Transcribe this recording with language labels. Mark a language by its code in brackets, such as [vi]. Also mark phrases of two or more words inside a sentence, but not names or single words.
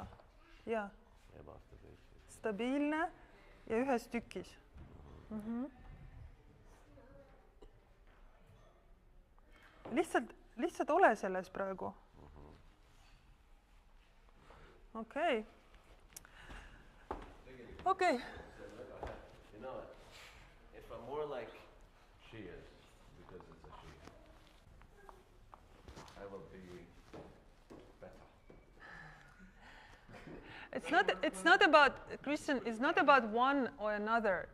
[et] Ebastabiilsus. Stabiilne ja ühes tükis. Lihtsalt ole selles praegu. Okei. [en] You know, if I'm more like she is, because it's a she, I will be better. It's not about, Christian, it's not about one or another.